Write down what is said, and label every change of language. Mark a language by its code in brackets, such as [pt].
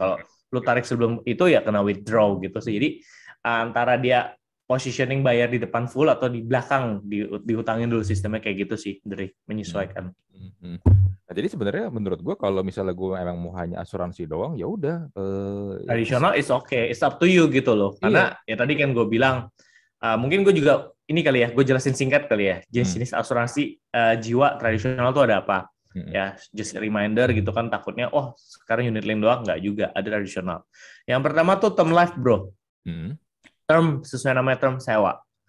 [id] Kalau lu tarik sebelum itu ya kena withdraw gitu sih. Jadi antara dia positioning bayar di depan full atau di belakang dihutangin dulu sistemnya kayak gitu sih dari menyesuaikan. Nah, jadi sebenarnya menurut gue kalau misalnya gue emang mau hanya asuransi doang, ya udah ya [en] Tradisional is okay, it's up to you gitu loh. [id] iya. Karena ya tadi kan gue bilang mungkin gue juga ini kali ya, gue jelasin singkat kali ya. Jenis-jenis asuransi jiwa tradisional tuh ada apa? Ya, just a reminder gitu kan takutnya oh sekarang unit link doang nggak juga ada tradisional. Yang pertama tuh term life bro. Term sesuai namanya term sewa.